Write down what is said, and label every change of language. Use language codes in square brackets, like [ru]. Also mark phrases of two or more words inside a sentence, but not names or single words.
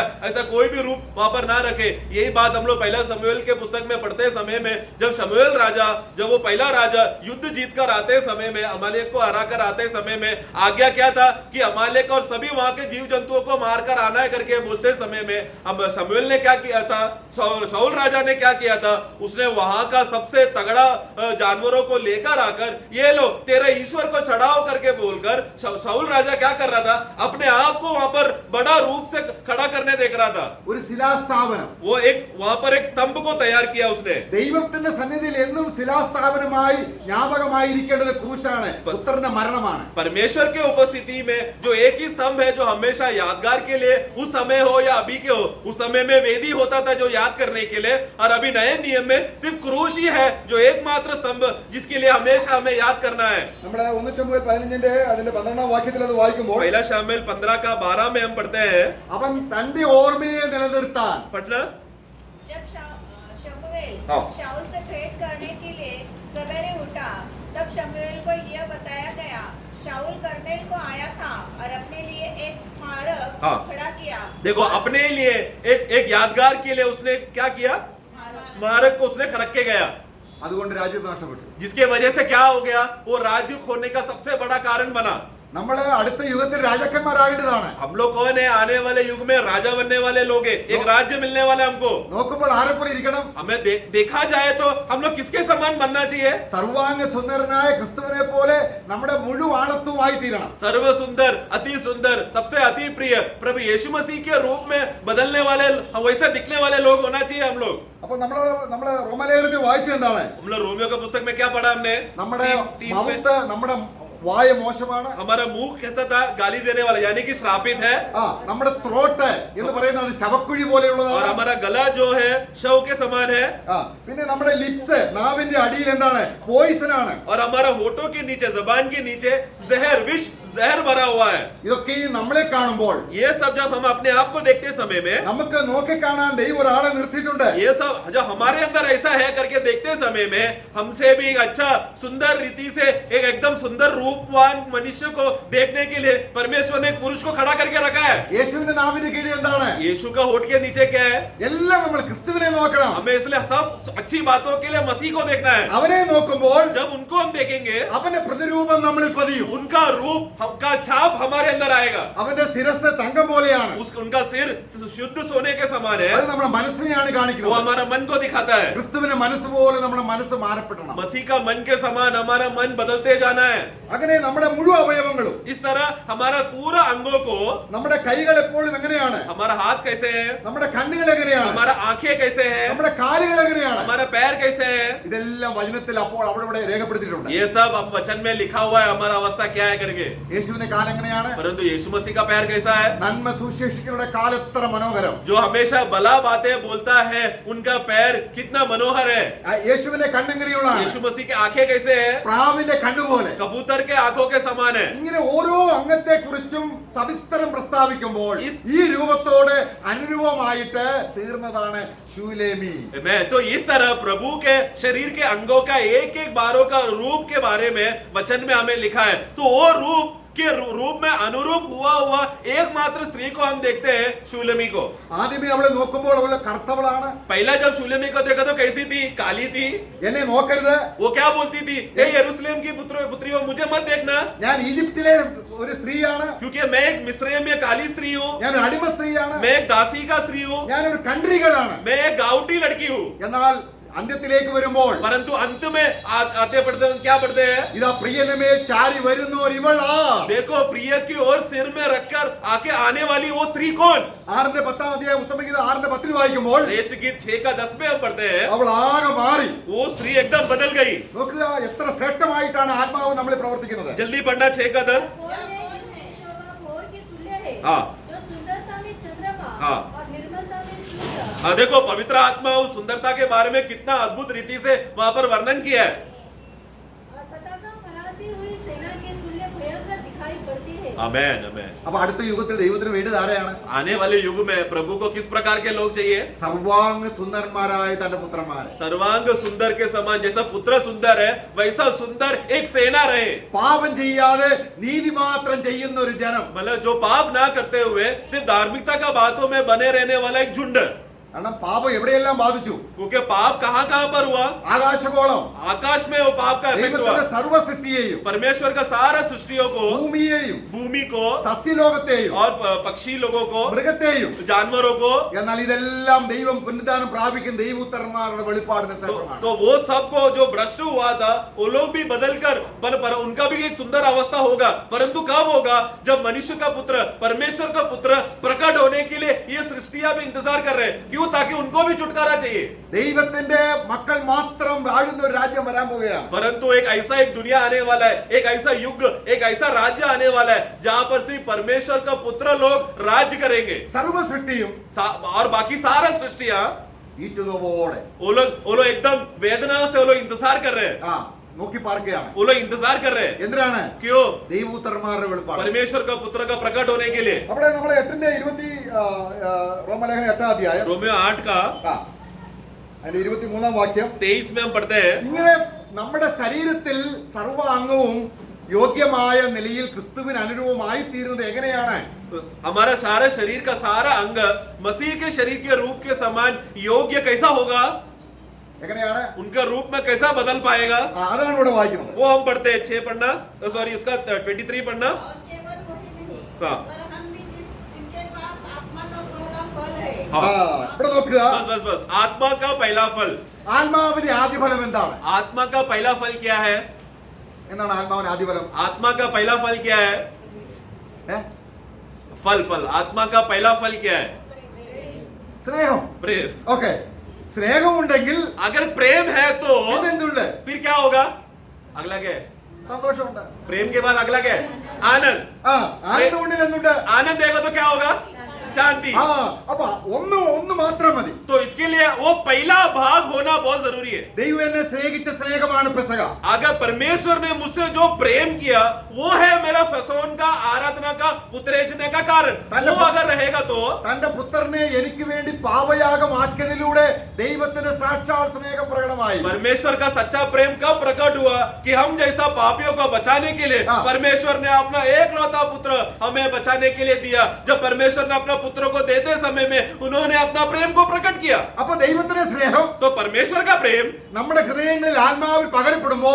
[hi] ऐसा कोई भी रूप वहां पर ना रखे। यही बात हम लोग पहला शमूएल के पुस्तक में पढ़ते समय में जब शमूएल राजा जब वो पहला राजा युद्ध जीत कर आते समय में अमालेक को हरा कर आते समय में आज्ञा क्या था कि अमालेक और सभी वहां के जीव जंतुओं को मारकर आना है करके बोलते समय में अब शमूएल ने क्या किया था? शाऊल राजा ने क्या किया था? उसने वहां का सबसे तगड़ा जानवरों को लेकर आकर ये लो तेरे ईश्वर को चढ़ाओ करके बोलकर शाऊल राजा क्या कर रहा था? अपने आप को वहां पर बड़ा रूप से खड़ा करने देख रहा था। [ml] ഒരു ശിലാസ്ഥാപനം. [hi] वो एक वहां पर एक स्तंभ को तैयार किया उसने। [ml] ദൈവത്തിന്റെ സന്നിധിയിൽ എന്നും ശിലാസ്ഥാപനമായി ജ്ഞാപകമായിരിക്കേണ്ടത് ക്രൂശാണ്, പുത്രന്റെ മരണമാണ്. [hi] परमेश्वर के उपस्थिति में जो एक ही स्तंभ है जो हमेशा यादगार के लिए उस समय हो या अभी के हो, उस समय में वेदी होता था जो याद करने के लिए, और अभी नए नियम में सिर्फ क्रूश ही है जो एकमात्र स्तंभ जिसके लिए हमेशा हमें याद करना है। [ml] നമ്മുടെ 1 ശമൂവേൽ 15-ന്റെ അതിന്റെ 12-ാം വാക്യത്തിൽ അത് വായിക്കുമ്പോൾ [hi] पहला शामिल 15 का 12 में हम पढ़ते हैं। [ml] അവൻ തന്റെ ഓർമ്മയെ നിലനിർത്താൻ [hi] पढ़ना जब शमूएल हाँ। शाऊल से भेंट करने के लिए सवेरे उठा तब शमूएल को यह बताया गया शाऊल कर्नेल को आया था और अपने लिए एक स्मारक हाँ। खड़ा किया। देखो अपने लिए एक यादगार के लिए उसने क्या किया? स्मारक को उसने रख के गया, [ml] അതുകൊണ്ട് രാജ്യം നഷ്ടപ്പെട്ടു. [hi] जिसके वजह से क्या हो गया? वो राज्य खोने का सबसे बड़ा कारण बना। [ml] നമ്മള് അടുത്ത യുഗത്തിൽ രാജാക്കന്മാരാകേണ്ടതാണ്. [hi] हम लोग कौन है? आने वाले युग में राजा बनने वाले लोग हैं, एक राज्य मिलने वाला है हमको। [ml] നോക്കുമ്പോൾ ആരെപ്പോലെ ഇരിക്കണം? [hi] हमें देखा जाए तो हम लोग किसके समान बनना चाहिए? [ml] സർവാംഗ സുന്ദരനായ ക്രിസ്തുവിനെ പോലെ നമ്മുടെ മുഴുവാണത്വമായി തീരണം. [hi] सर्व सुंदर अति सुंदर सबसे अति प्रिय प्रभु यीशु मसीह के रूप में बदलने वाले वैसे दिखने वाले लोग होना चाहिए हम लोग। [ml] അപ്പൊ നമ്മള് റോമലേഖനത്തിൽ വായിച്ചത് എന്താണ്? [hi] हम लोग रोमियो के पुस्तक में क्या पढ़ा हमने? [ml] നമ്മുടെ [hi] तीन में। [ml] മൗത്ത് നമ്മുടെ വായ മോശമാണ്. [hi] हमारा मुंह कैसा था? गाली देने वाला, यानी कि श्रापित है। [ml] നമ്മുടെ ത്രോട്ട് എന്ന് പറയുന്നത് ശവക്കുഴി [hi] और [ml] പോലെയുള്ളതാണ്. [hi] हमारा गला जो है शव के समान है। [ml] പിന്നെ നമ്മുടെ ലിപ്സ് നാവിന്റെ അടിയിൽ എന്താണ്? പോയിസൺ ആണ്. [hi] और हमारा होठों के नीचे, जबान के नीचे जहर, विष जहर भरा हुआ है। [ml] ഇതൊക്കെ ഈ നമ്മളെ കാണുമ്പോൾ [hi] ये सब जब हम अपने आप को देखते समय में, [ml] നമുക്ക് നോക്കി കാണാൻ ദൈവം ഒരാളെ നിർത്തിയിട്ടുണ്ട്. [hi] ये सब जब हमारे अंदर ऐसा है करके देखते समय में, हमसे भी एक अच्छा सुंदर रीति से एक एकदम सुंदर रूपवान मनुष्य को देखने के लिए परमेश्वर ने एक पुरुष को खड़ा करके रखा है। [ml] യേശുവിന്റെ നാവിന്റെ കീഴിൽ എന്താണ്? [hi] यीशु का होठ के नीचे क्या है? [ml] എല്ലാം നമ്മൾ ക്രിസ്തുവിനെ നോക്കണം. [hi] हमें इसलिए सब अच्छी बातों के लिए मसीह को देखना है। [ml] അവനെ നോക്കുമ്പോൾ [hi] जब उनको हम देखेंगे, [ml] അവന്റെ പ്രതിരൂപം നമ്മളിൽ പതിയും. [hi] उनका रूप का छाप हमारे अंदर आएगा। [ml] അവന്റെ ശിരസ് തങ്കം പോലെയാണ്. [hi] उनका सिर शुद्ध सोने के समान है। [ml] അത് നമ്മുടെ മനസ്സിനെയാണ് [hi] वो [ml] കാണിക്കുന്നത്. [hi] हमारा मन को दिखाता है। [ml] ക്രിസ്തുവിന്റെ മനസ്സ് പോലെ നമ്മുടെ മനസ്സ് മാറപ്പെടണം. [hi] मसीह का मन के समान हमारा मन बदलते जाना है। [ml] അങ്ങനെ നമ്മുടെ മുഴുവൻ അവയവങ്ങളും, [hi] इस तरह हमारा पूरा अंगों को, [ml] നമ്മുടെ കൈകൾ എപ്പോഴും എങ്ങനെയാണ്? [hi] हमारा हाथ कैसे है, [ml] നമ്മുടെ കണ്ണുകൾ എങ്ങനെയാണ്? [hi] हमारा आंखें कैसे है, [ml] നമ്മുടെ കാലുകൾ എങ്ങനെയാണ്? [hi] हमारा पैर कैसे है, [ml] ഇതെല്ലാം വചനത്തിൽ അപ്പോൾ അവിടെ ഇവിടെ രേഖപ്പെടുത്തിയിട്ടുണ്ട്. [hi] ये सब हम वचन में लिखा हुआ है हमारा अवस्था क्या है करके। [ml] യേശുവിന്റെ കാലം എങ്ങനെയാണ്? [hi] परंतु यीशु मसीह का पैर कैसा है? [ml] നന്മ സുശേഷിക്കുന്നവരുടെ കാലം എത്ര മനോഹരം. [hi] जो हमेशा भला बातें बोलता है, उनका पैर कितना मनोहर है। [ml] യേശുവിന്റെ കണ്ണെങ്ങനെയുള്ളതാണ്? [hi] यीशु मसीह की आंखें कैसे है? [ml] പ്രാവിന്റെ കണ്ണുപോലെ. [hi] कबूतर के आंखों के समान है। [ml] ഇങ്ങനെ ഓരോ അംഗത്തെ കുറിച്ചും സവിസ്തരം പ്രസ്താവിക്കുമ്പോൾ ഈ രൂപത്തോട് അനുരൂപമായിട്ട് തീർന്നതാണ് ശൂലേമി. [hi] मैं तो इस तरह प्रभु के शरीर के अंगों का एक एक बारों का रूप के बारे में वचन में हमें लिखा है। तो वो रूप के रूप में अनुरूप हुआ एकमात्र स्त्री को हम देखते हैं, शूलेमी को। [ml] ആദ്യമേ അവളെ നോക്കുമ്പോൾ അവളെ കറുത്തവളാണ്. [hi] पहला जब शूलेमी को देखा तो कैसी थी? काली थी। [ml] എന്നെ നോക്കരുത്, [hi] वो क्या बोलती थी? हे यरूशलेम की पुत्रियों, मुझे मत देखना, [ml] ഞാൻ ഈജിപ്തിലെ ഒരു സ്ത്രീയാണ്, [hi] क्योंकि मैं एक मिस्र में काली स्त्री हूँ, [ml] ഞാൻ ഒരു അടിമ സ്ത്രീയാണ്, [hi] मैं एक दासी का स्त्री हूँ, [ml] ഞാനൊരു കൺട്രികളാണ്. [hi] मैं एक गाउटी लड़की हूँ। [ml] എന്നാൽ അന്ത്യത്തിലേക്ക് വരുമ്പോൾ [hi] परंतु अंत में आते पढ़ते क्या पढ़ते हैं? [ml] ഇതാ പ്രിയനമേ ചാരി വരുന്നോർ ഇവളാ. [hi] देखो प्रिय की ओर सिर में रखकर आके आने वाली वो स्त्री कौन? [ml] 6-10 അധ്യായം ഉത്തമഗീതം 6-10 വായിക്കുമ്പോൾ [hi] श्रेष्ठ गीत 6 का 10 में हम पढ़ते हैं, [ml] അവൾ ആകെ മാറി. [hi] वो स्त्री एकदम बदल गई। [ml] നോക്കുക എത്ര ശ്രേഷ്ഠമായിട്ടാണ് ആത്മാവ് നമ്മൾ പ്രവർത്തിക്കുന്നത്. [hi] जल्दी पढ़ना 6 का 10। कौन है जिसकी शोभा भोर के तुल्य है, हाँ। जो सुंदरता में चंद्रमा हाँ। और निर्मलता में सूर्य। हाँ, देखो पवित्र आत्मा उस सुंदरता के बारे में कितना अद्भुत रीति से वहां पर वर्णन किया है। और पताका फहराती हुई सेना के तुल्य भयंकर दिखाई पड़ती है। आमेन आमेन। [ml] അപ്പൊ അടുത്ത യുഗത്തിൽ ദൈവത്തിന് വേണ്ടത് ആരെയാണ്? [hi] आने वाले युग में प्रभु को किस प्रकार के लोग चाहिए? [ml] സർവാംഗ സുന്ദരന്മാരായ തന്റെ പുത്രന്മാരെ. [hi] सर्वांग सुंदर के समान, जैसा पुत्र सुंदर है वैसा सुंदर एक सेना रहे। [ml] പാപം ചെയ്യാതെ നീതി മാത്രം ചെയ്യുന്ന ഒരു ജനം. [hi] मतलब जो पाप ना करते हुए सिर्फ धार्मिकता का बातों में बने रहने वाला एक झुंड। [ml] കാരണം പാപം എവിടെയെല്ലാം ബാധിച്ചു? [hi] क्योंकि पाप कहाँ कहाँ पर हुआ? [ml] ആകാശഗോളം, [hi] आकाश में वो पाप का इफेक्ट हुआ। [ml] ദൈവത്തിന്റെ സർവ്വ സൃഷ്ടിയെയും, [hi] परमेश्वर का सारा सृष्टियों को, [ml] ഭൂമിയെയും, [hi] भूमि को [ml] സസ്യലോകത്തെയും, [hi] और पक्षी लोगों को, [ml] മൃഗത്തെയും. [hi] जानवरों को। [ml] എന്നാൽ ഇതെല്ലാം ദൈവം പുനരുദ്ധാനം പ്രാപിക്കുന്ന ദൈവപുത്രന്മാരുടെ വെളിപ്പാടിന് ശേഷമാണ്. [hi] तो वो सबको जो भ्रष्ट हुआ था वो लोग भी बदल कर पर उनका भी एक सुंदर अवस्था होगा। परंतु कब होगा? जब मनुष्य का पुत्र, परमेश्वर का पुत्र प्रकट होने के लिए ये सृष्टियां भी इंतजार कर रहे हैं। क्यों? ताकि उनको भी छुटकारा चाहिए। [ml] ദൈവത്തിന്റെ മക്കൾ മാത്രം വാഴുന്ന ഒരു രാജ്യം വരാൻ പോവുകയാണ്. [hi] परंतु एक ऐसा एक दुनिया आने वाला है, एक ऐसा युग, एक ऐसा राज्य आने वाला है जहां पर सिर्फ परमेश्वर का पुत्र लोग राज्य करेंगे। [ml] സർവ്വ സൃഷ്ടിയും [hi] और बाकी सारा सृष्टियां [ml] ഈറ്റുന്നതോടെ [hi] वो लोग एकदम वेदना से वो लोग इंतजार कर रहे हैं। [ml] നോക്കി പാർക്കുകയാണ്. [hi] वो लोग इंतजार कर रहे हैं। [ml] എന്തിനാണ്? [hi] क्यों? [ml] ദൈവപുത്രന്മാരുടെ വെളിപ്പാട്. [hi] परमेश्वर का पुत्र का प्रकट होने के लिए। [ml] അവിടെ നമ്മൾ 8-20 റോമലേഖനം 8 അധ്യായം [hi] रोमियो 8 का [ml] അതിന്റെ 23 വാക്യം [hi] 23 में हम पढ़ते हैं, [ml] ഇങ്ങനെ നമ്മുടെ ശരീരത്തിൽ സർവ്വ അംഗവും യോഗ്യമായ നിലയിൽ ക്രിസ്തുവിന് അനുരൂപമായി തീരുന്നത് എങ്ങനെയാണ്? [hi] हमारा सारा शरीर का सारा अंग मसीह के शरीर के रूप के समान योग्य कैसा होगा? [ml] എങ്ങനെയാണ്? [hi] उनका रूप में कैसा बदल पाएगा? [ml] അതാണ് ഇവിടെ വായിക്കുന്നത്. [hi] वो हम पढ़ते हैं 6 पढ़ना, सॉरी उसका 23 पढ़ना। और केवल वही नहीं, हाँ। पर हम भी जिनके पास आत्मा का पहला फल है। [ml] ഇവിടെ നോക്കുക. [hi] बस आत्मा का पहला फल। [ml] ആത്മാവിന്റെ ആദ്യഫലം എന്താണ്? [hi] आत्मा का पहला फल क्या है? [ml] എന്താണ് ആത്മാവിന്റെ ആദ്യഫലം? [hi] आत्मा का पहला फल क्या है? फल आत्मा का पहला फल क्या है? [ml] സ്നേഹം. [hi] प्रेम। [ml] ഓക്കെ, സ്നേഹം ഉണ്ടെങ്കിൽ [hi] अगर प्रेम है तो [ml] പിന്നെന്തുണ്ട്? [hi] फिर क्या होगा? अगला क्या है? [ml] സന്തോഷമുണ്ട്. [hi] प्रेम के बाद अगला क्या है? आनंद। [ml] ആ ആനന്ദം കൊണ്ടിൽ എന്തുണ്ട്? [hi] आनंद देगा तो क्या होगा? शांति। [ml] ആ അപ്പൊ ഒന്ന് മാത്രം മതി. [hi] तो इसके लिए वो पहला भाग होना बहुत जरूरी है। [ml] ദൈവം എന്നെ സ്നേഹിച്ച സ്നേഹമാണ് പെസക. [hi] अगर परमेश्वर ने मुझसे जो प्रेम किया वो है मेरा फसोन का आराधना का उतरेजने का कारण। वो अगर रहेगा तो [ml] തന്റെ പുത്രനെ എനിക്ക് വേണ്ടി പാപയാഗമാക്കിയതിലൂടെ ദൈവത്തിന്റെ സാക്ഷാൽ സ്നേഹം പ്രകടമായി. [hi] परमेश्वर का सच्चा प्रेम कब प्रकट हुआ कि हम जैसा पापियों को बचाने के लिए हाँ। परमेश्वर ने अपना एकलौता पुत्र हमें बचाने के लिए दिया। जब परमेश्वर ने अपना पुत्र को देते समय में उन्होंने अपना प्रेम को प्रकट किया। [ml] അപ്പൊ ദൈവത്തിന്റെ സ്നേഹം [hi] तो परमेश्वर का प्रेम [ml] നമ്മുടെ ഹൃദയങ്ങളിൽ ആത്മാവിൽ പകരപ്പെടുമ്പോൾ